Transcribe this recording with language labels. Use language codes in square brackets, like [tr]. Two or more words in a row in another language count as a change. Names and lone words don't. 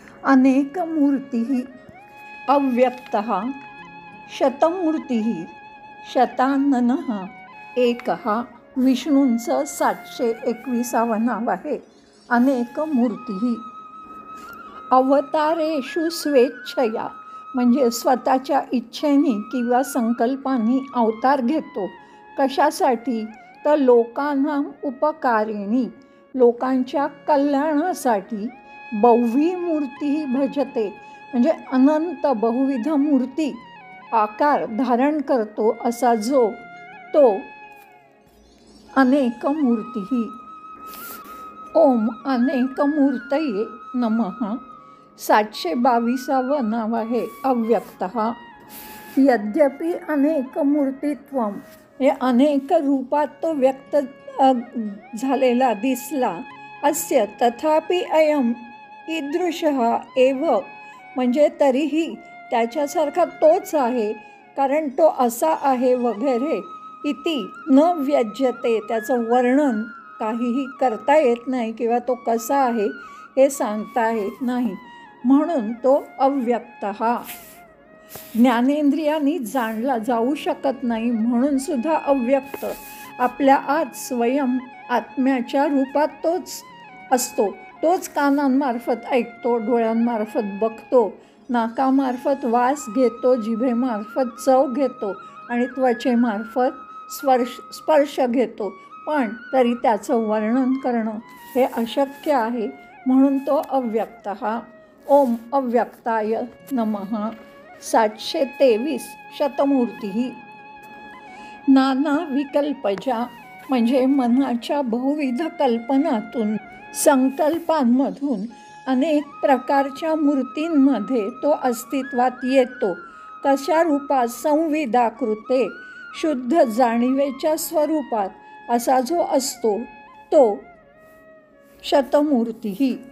[sa] अनेकमूर्तिः अव्यक्तः शतमूर्तिः शताननः एकः [mr] विष्णूंचं 721 नाव आहे. [sa] अनेकमूर्तिः अवतारेषु स्वेच्छया [mr] म्हणजे स्वतःच्या इच्छेने किंवा संकल्पाने अवतार घेतो. कशासाठी? तर लोकांना उपकारिणी लोकांच्या कल्याणासाठी. [sa] बहुवी मूर्ती भजते [mr] म्हणजे अनंत बहुविध मूर्ती आकार धारण करतो असा जो तो अनेकमूर्तिः. [sa] ओम अनेकमूर्तये नमः [mr] 722 नाव आहे अव्यक्तः. [sa] यद्यपि अनेकमूर्तित्वम [mr] हे अनेक रूपात तो व्यक्त झालेला दिसला [sa] अस्य तथापि अयम ईदृशः एव [mr] म्हणजे तरीही त्याच्यासारखा तोच आहे कारण तो असा आहे वगैरे [sa] इति न व्यज्यते [mr] त्याचं वर्णन काहीही करता येत नाही किंवा तो कसा आहे हे सांगता येत नाही म्हणून तो अव्यक्तः. ज्ञानेंद्रियांनी जाणला जाऊ शकत नाही म्हणून सुद्धा अव्यक्त. आपल्या आत स्वयं आत्म्याच्या रूपात तोच असतो. तोच कानांमार्फत ऐकतो, डोळ्यांमार्फत बघतो, नाकामार्फत वास घेतो, जिभेमार्फत चव घेतो आणि त्वचेमार्फत स्पर्श घेतो. पण तरी त्याचं वर्णन करणं हे अशक्य आहे म्हणून तो अव्यक्तः. [sa] ओम अव्यक्ताय नमः 723 शतमूर्तिः. नाना विकल्पजा [mr] म्हणजे मनाच्या बहुविध कल्पनातून संकल्पांमधून अनेक प्रकारच्या मूर्तींमध्ये तो अस्तित्वात येतो. कशा रूपात? संविदाकृते शुद्ध जाणीवेच्या स्वरूपात असा जो असतो तो शतमूर्तिः.